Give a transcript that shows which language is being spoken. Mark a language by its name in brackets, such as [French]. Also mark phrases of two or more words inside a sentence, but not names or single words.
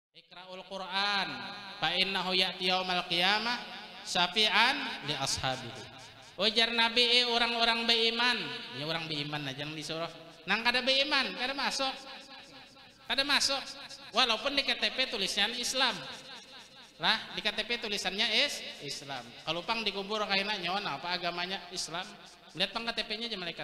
[Arabic] اقرؤوا القرآن فإنه يأتي يوم القيامة شفيعا لأصحابه. [Banjar] Ujar Nabi orang-orang beriman, ini orang beriman aja yang disuruh. Nang kada beriman, kada masuk. Kada masuk. Walaupun di KTP tulisannya Islam. Lah, di KTP tulisannya Islam. Kalau pang dikubur kayaknya nyawa apa agamanya Islam. Lihat pang KTP-nya aja malaikat.